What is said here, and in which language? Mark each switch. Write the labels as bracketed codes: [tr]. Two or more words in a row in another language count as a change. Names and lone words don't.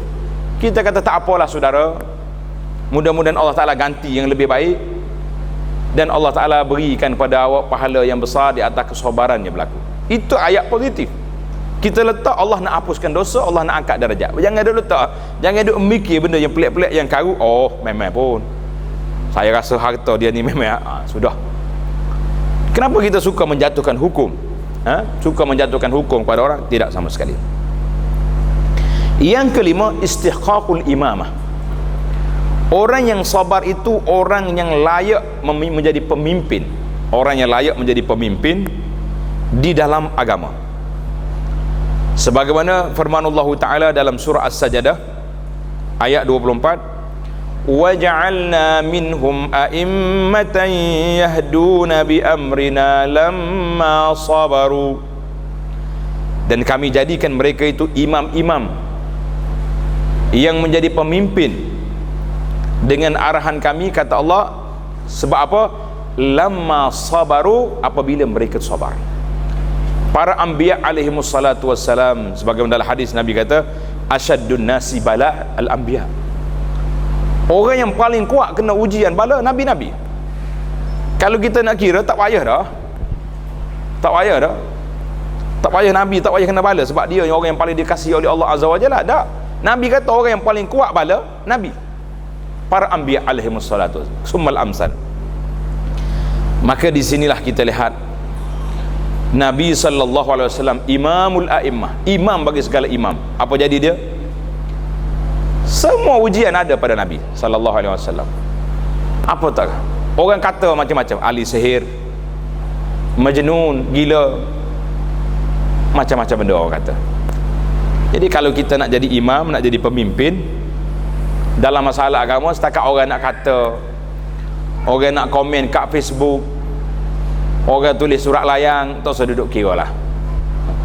[ms] Kita kata tak apalah saudara, mudah-mudahan Allah Ta'ala ganti yang lebih baik, dan Allah Ta'ala berikan pada awak pahala yang besar di atas kesabaran yang berlaku. Itu ayat positif. Kita letak Allah nak hapuskan dosa, Allah nak angkat darajat. Jangan ada letak, jangan ada mikir benda yang pelik-pelik yang karu. Memang pun saya rasa harta dia ni memang sudah. Kenapa kita suka menjatuhkan hukum? Suka menjatuhkan hukum kepada orang? Tidak sama sekali. Yang kelima, [ar] استحقاق الإمامة. [ms] Orang yang sabar itu orang yang layak menjadi pemimpin. Orang yang layak menjadi pemimpin di dalam agama. Sebagaimana firman Allah Ta'ala dalam surah As-Sajdah ayat 24, [ar] وَجَعَلْنَا مِنْهُمْ أَئِمَّةً يَهْدُونَ بِأَمْرِنَا لَمَّا صَبَرُوا. [ms] Dan kami jadikan mereka itu imam-imam yang menjadi pemimpin dengan arahan kami, kata Allah, sebab apa? [ar] لما صبروا, [ms] apabila mereka sabar. Para [ar] الأنبياء عليهم الصلاة والسلام, [ms] sebagaimana dalam hadis Nabi kata, [ar] أشد الناس بلاء الأنبياء. [ms] Orang yang paling kuat kena ujian bala nabi-nabi. Kalau kita nak kira, tak payah dah. Tak payah dah. Tak payah nabi, tak payah kena bala, sebab dia orang yang paling dikasihi oleh Allah [ar] عز وجل. [ms] Tak. Nabi kata orang yang paling kuat bala nabi. Para [ar] الأنبياء عليهم الصلاة ثم الأمثل. [ms] Maka di sinilah kita lihat Nabi [ar] صلى الله عليه وسلم إمام الأئمة, [ms] imam bagi segala imam. Apa jadi dia? Semua ujian ada pada Nabi [ar] صلى الله عليه وسلم. [ms] Apa tak? Orang kata macam-macam, ahli sihir, majnun, gila, macam-macam benda orang kata. Jadi kalau kita nak jadi imam, nak jadi pemimpin dalam masalah agama, setakat orang nak kata, orang nak komen kat Facebook, orang tulis surat layang, tak usah duduk kira lah.